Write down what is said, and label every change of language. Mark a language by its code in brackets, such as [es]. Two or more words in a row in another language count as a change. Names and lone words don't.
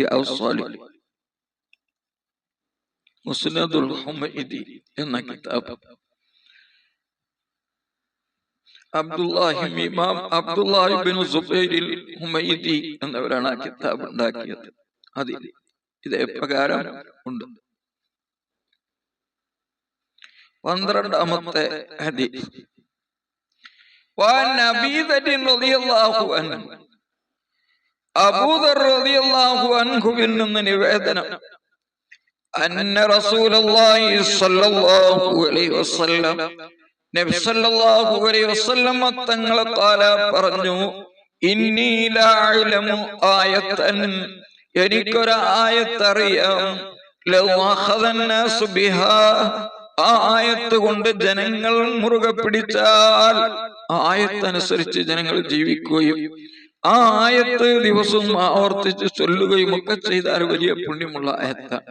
[ml] മുസ്നദുൽ ഹുമൈദി എന്ന കിതാബ് ഇമാം അബ്ദുല്ലാഹി ഇബ്നു സുബൈറിൽ ഹുമൈദി എന്നവരാണ് ആ കിതാബ് ഉണ്ടാക്കിയത്. അതിൽ ഇതേ പ്രകാരം ഉണ്ട്. 12ാമത്തെ ഹദീസ്. [ar] وعن أبي ذر رضي الله عنه [ml] അബൂദർ റളിയല്ലാഹു അൻഹുവിൽ നിന്ന് നിവേദനം, അന്ന [ar] رسول الله صلى الله عليه وسلم, [ml] നബി [ar] صلى الله عليه وسلم [ml] തങ്ങളെ ഖാല പറഞ്ഞു, [ar] إني لأعلم آية, [ml] എനിക്കൊരു ആയത്തറിയാം, [ar] لو أخذ الناس بها, [ml] ആ ആയത്ത് കൊണ്ട് ജനങ്ങൾ മുറുകെ പിടിച്ചാൽ, ആയത്തനുസരിച്ച് ജനങ്ങൾ ജീവിക്കുകയും ആ ആയത്ത് ദിവസവും ആവർത്തിച്ച് ചൊല്ലുകയും ഒക്കെ ചെയ്താൽ വലിയ പുണ്യമുള്ള ആയത്താണ്.